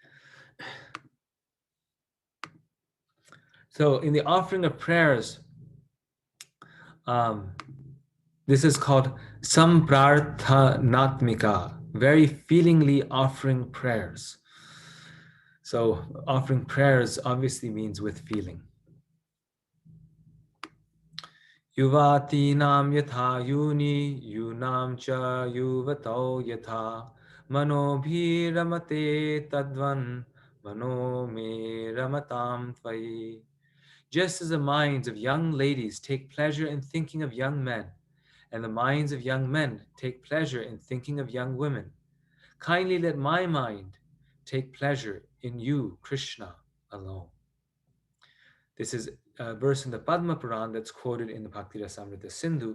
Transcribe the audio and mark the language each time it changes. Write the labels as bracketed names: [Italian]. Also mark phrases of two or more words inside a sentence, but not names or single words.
[English] So in the offering of prayers, um, this is called Samprarthanatmika, very feelingly offering prayers. So offering prayers obviously means with feeling. [Sanskrit] Yuvatinam yatha yuni yunam cha yuvato yatha manobhiramate tadvan mano me ramatam tvayi. [English] Just as the minds of young ladies take pleasure in thinking of young men, and the minds of young men take pleasure in thinking of young women, kindly let my mind take pleasure in you, Krishna, alone. This is a verse in the Padma Puran that's quoted in the Bhakti Rasamrita Sindhu.